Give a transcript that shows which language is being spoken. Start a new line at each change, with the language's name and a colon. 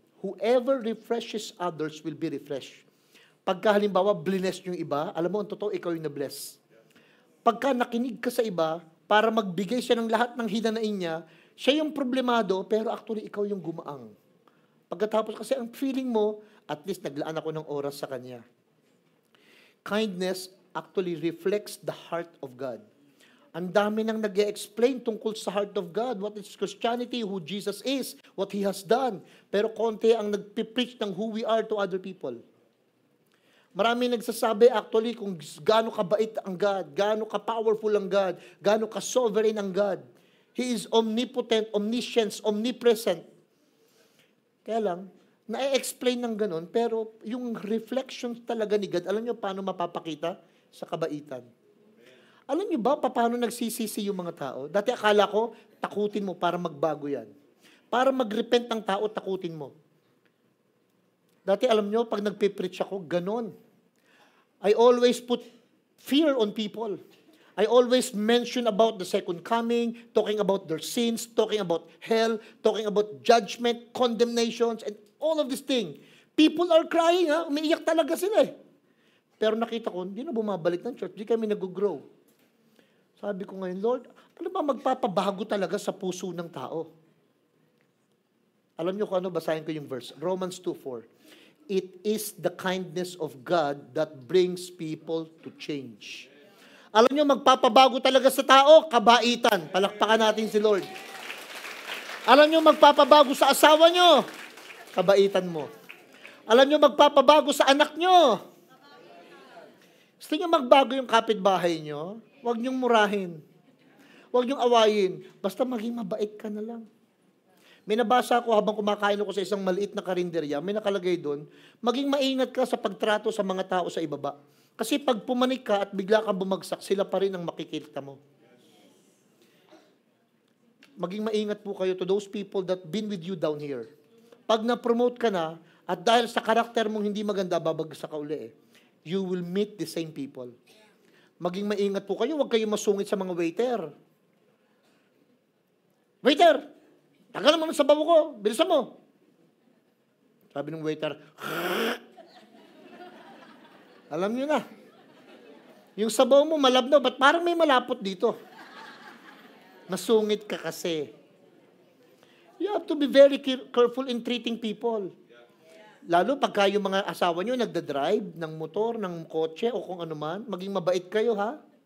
English: Whoever refreshes others will be refreshed.
Filipino: Pagka halimbawa, bless yung iba, alam mo, ang totoo, ikaw yung na-bless. Pagka nakinig ka sa iba, para magbigay siya ng lahat ng hinanain niya, siya yung problemado, pero actually, ikaw yung gumaang. Pagkatapos, kasi ang feeling mo, at least naglaan ako ng oras sa kanya.
English: Kindness actually reflects the heart of God.
Filipino: Ang dami nang nag-explain tungkol sa
English: heart of God, what is Christianity, who Jesus is, what He has done.
Filipino: Pero konti ang nagpipreach ng
English: who we are to other people.
Filipino: Marami nagsasabi actually kung gaano kabait ang God, gaano ka-powerful ang God, gaano ka-sovereign ang God.
English: He is omnipotent, omniscient, omnipresent.
Filipino: Kaya lang, na-explain ng ganun, pero yung reflection talaga ni God, alam niyo paano mapapakita? Sa kabaitan. Alam niyo ba paano nagsisisi yung mga tao? Dati akala ko, takutin mo para magbago yan. Para mag-repent ng tao, takutin mo. Dati alam niyo, pag nagpipreach ako, ganon.
English: I always put fear on people. I always mention about the second coming, talking about their sins, talking about hell, talking about judgment, condemnations, and all of these things. People are crying,
Filipino: umiiyak talaga sila eh. Pero nakita ko, hindi na bumabalik ng church, hindi kami nag-grow. Sabi ko ngayon, Lord, ano ba magpapabago talaga sa puso ng tao? Alam niyo kung ano, basahin ko yung verse. Romans 2:4.
English: It is the kindness of God that brings people to change.
Filipino: Alam niyo, magpapabago talaga sa tao, kabaitan. Palakpakan natin si Lord. Alam niyo, magpapabago sa asawa niyo, kabaitan mo. Alam niyo, magpapabago sa anak niyo. Gusto niyo magbago yung kapitbahay niyo? Huwag niyong murahin. Huwag niyong awayin. Basta maging mabait ka na lang. May nabasa ako habang kumakain ako sa isang maliit na karinderya, may nakalagay doon, maging maingat ka sa pagtrato sa mga tao sa ibaba. Kasi pag pumanik ka at bigla kang bumagsak, sila pa rin ang makikita mo. maging maingat po kayo
English: to those people that been with you down here.
Filipino: Pag na-promote ka na, at dahil sa karakter mong hindi maganda, babagsak ka uli
English: you will meet the same people.
Filipino: Maging maingat po kayo, huwag kayong masungit sa mga waiter. Waiter! Tagal naman sa babo ko, bilisan mo. Sabi ng waiter, alam nyo na, yung sabaw mo malabnaw, ba't parang may malapot dito? Masungit ka kasi.
English: You have to be very careful in treating people.
Filipino: Lalo pagka yung mga asawa nyo nagdadrive ng motor, ng kotse o kung ano man, maging mabait kayo ha.